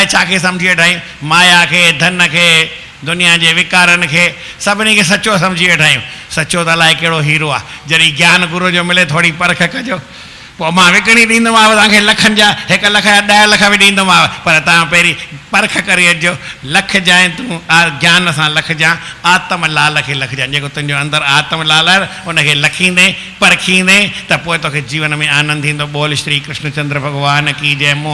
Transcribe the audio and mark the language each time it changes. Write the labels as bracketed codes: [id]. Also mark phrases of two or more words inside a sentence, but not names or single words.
[sd] छा खे सम्झी वेठा आहियूं माया खे धन खे दुनिया जे विकारनि खे सभिनी खे सचो सम्झी वेठा आहियूं सचो त अलाए कहिड़ो हीरो आहे जॾहिं ज्ञान गुरू जो मिले थोरी परख कजो पोइ मां विकिणी ॾींदोमांव तव्हांखे लखनि जा 1 लख या 10 लख बि ॾींदोमांव पर तव्हां पहिरीं परख करे अचिजो लख जाए तूं ज्ञान सां लख जा आत्म लाल खे लख जाए जेको तुंहिंजो अंदरि आत्म लाल आहे उनखे लखींदे परखींदे त पोइ तोखे जीवन में आनंद ईंदो बोल श्री कृष्ण चंद्र भॻवान [hi] की जय।